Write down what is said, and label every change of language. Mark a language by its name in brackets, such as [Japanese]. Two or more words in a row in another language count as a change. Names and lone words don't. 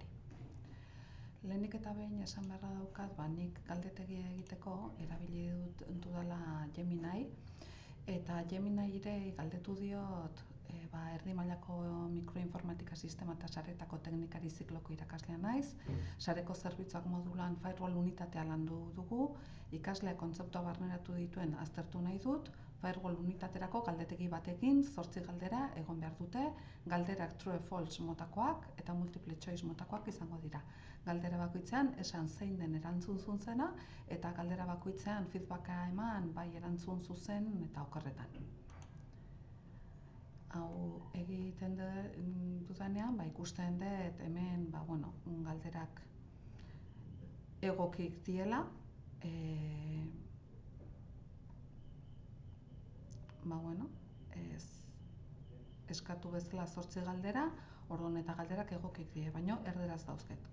[Basque] Lehenik eta behin esan beharra daukat, nik galdetegia egiteko erabili dudala Gemini, eta Gemini-ire galdetu diot erdi mailako mikroinformatika sistema eta saretako teknikari zikloko irakaslea naiz. Sareko zerbitzuak modulan firewall unitatea landu dugu, ikaslea kontzeptua barneratu dituen aztertu nahi dut, firewall unitaterako galdetegi batekin 8 galdera egon behar dute, galderak [English] true false [Basque] motakoak eta [English] multiple choice [Basque] motakoak izango dira. Galdera bakoitzean esan zein den erantzun zuzena eta galdera bakoitzean feedbacka eman bai erantzun zuzen eta okerretan. Hau egiten dudanean, ikusten dut hemen galderak egokik diela, eskatu bezala 8 galdera, orduan eta galderak egokik die, baina erderaz dauzket.